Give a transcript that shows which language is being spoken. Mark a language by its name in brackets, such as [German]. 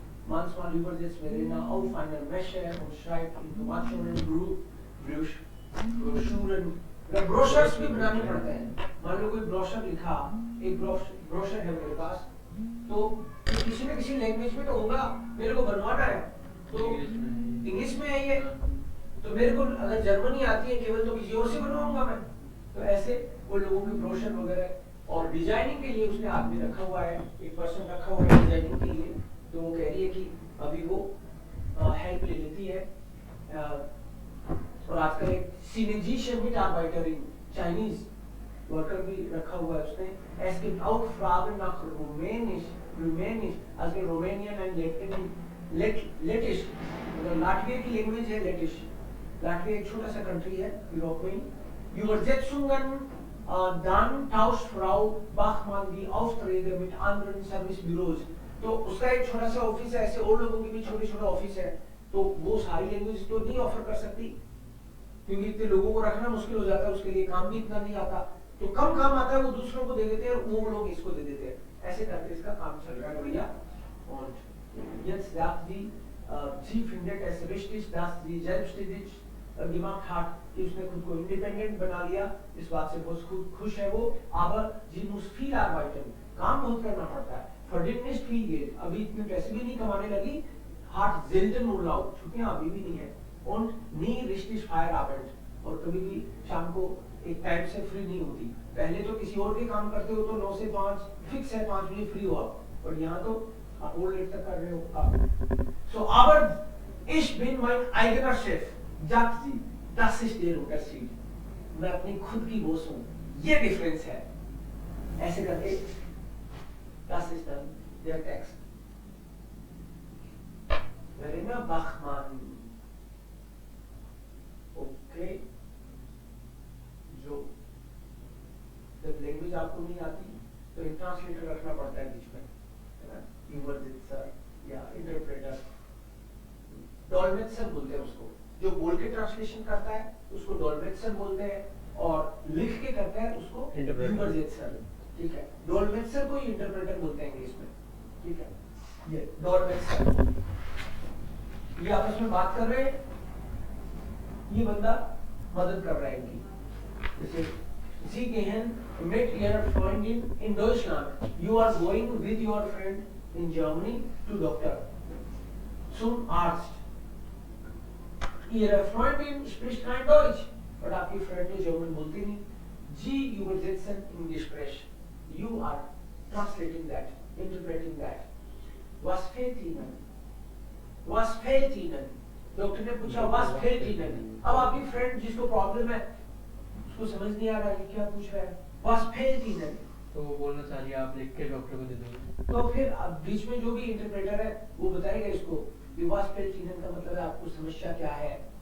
[German] Manchmal übersetzt Verena auf einer Messe und schreibt Informationen, Broschüren, [Hindi] brochures भी बनाने पड़ते हैं. मान लो कोई ब्रोशर लिखा, एक ब्रोशर है मेरे पास, तो किसी न किसी लैंग्वेज में तो होगा, मेरे को बनवाना है, तो इंग्लिश में है ये, तो मेरे को अगर जर्मनी आती है केवल तो किसी और से बनवाऊंगा मैं. तो ऐसे वो लोगों के ब्रोशर वगैरह और डिजाइनिंग के लिए उसने आदमी रखा हुआ है, एक पर्सन रखा हुआ है डिजाइनिंग के लिए. तो वो कह रही है कि अभी वो हेल्प ले लेती है. और आजकल एक सिनेजीशियन [German] Mitarbeiter in Chinese [Hindi] वर्कर भी रखा हुआ है उसने. [German] Es gibt auch Fragen nach Rumänisch, also Romanian and Lettisch. [Hindi] मतलब लाटविया की लैंग्वेज है लेटिश. लाटविया एक छोटा सा कंट्री है यूरोप में. [German] Übersetzungen, dann tauscht Frau Bachmann die Aufträge mit anderen Servicebüros. [Hindi] तो उसका एक छोटा सा ऑफिस है, ऐसे और लोगों के भी छोटे-छोटे ऑफिस है. तो वो सारी लैंग्वेज तो नहीं ऑफर कर सकती क्योंकि इतने लोगों को रखना मुश्किल हो जाता है, उसके लिए काम भी इतना नहीं आता. तो कम काम आता है वो दूसरों को दे देते हैं और वो लोग इसको दे देते हैं. ऐसे करके इसका काम चल रहा है बढ़िया. [German] Und jetzt sagt sie findet es richtig, dass sie selbstständig gemacht hat, [Hindi] कि उसने खुद को इंडिपेंडेंट बना लिया. इस बात से बहुत खुश है वो. [German] aber sie muss viel arbeiten, [Hindi] काम बहुत करना पड़ता है. [German] verdient nicht viel Geld, [Hindi] अभी इतने पैसे भी नहीं कमाने लगी. [German] hat selten Urlaub, [Hindi] छुट्टियां अभी भी नहीं है. [German] und nie richtig Feierabend, [Hindi] और कभी भी शाम को एक टाइम से फ्री नहीं होती. पहले तो किसी और के काम करते हो तो 9 से 5 फिक्स है, 5 बजे फ्री हो आप, और यहाँ तो आप और लेट तक कर रहे हो आप. [German] so aber ich bin mein eigener Chef, sagt sie, das ist der Unterschied. [Hindi] मैं अपनी खुद की बॉस हूँ, ये डिफरेंस है. ऐसे करके [German] das ist dann der Text. Verena Bachmann. [Hindi] Okay. जो जब लैंग्वेज आपको नहीं आती तो एक ट्रांसलेटर रखना पड़ता है बीच में, है ना. यूवर्जित्सर या इंटरप्रेटर, डॉल्मेट्सर बोलते हैं उसको. जो बोल के ट्रांसलेशन करता है उसको डॉल्मेट्सर बोलते हैं, और लिख के करता है उसको यूवर्जित्सर. ठीक है. डॉल्मेट्सर को ही इंटरप्रेटर बोलते हैं इंग्लिश में. ठीक है. ये डॉल्मेट्सर, ये आपस में बात कर रहे हैं, ये बंदा मदद कर रहा है इनकी. [German] जैसे Sie gehen mit Ihrer Freundin in Deutschland. [English] You are going with your friend in Germany to Doctor, [German] zum Arzt. Ihre Freundin spricht kein Deutsch, [Hindi] और आपकी फ्रेंड तो जर्मन बोलती नहीं. [German] Sie übersetzen im Gespräch. [English] You are translating that, interpreting that. [German] Was fehlt Ihnen? Was fehlt Ihnen? [Hindi] Doctor ने पूछा [German] was fehlt Ihnen. [Hindi] अब आपकी friend जिसको प्रॉब्लम है उसको समझ नहीं आ रहा है क्या पूछ रहा है. [German] was fehlt Ihnen. [Hindi] तो वो बोलना चाहिए आप लिख के डॉक्टर को दे दो. तो फिर बीच में जो भी इंटरप्रेटर है वो बताएगा इसको कि [German] was fehlt Ihnen [Hindi] का मतलब है आपको समस्या क्या है.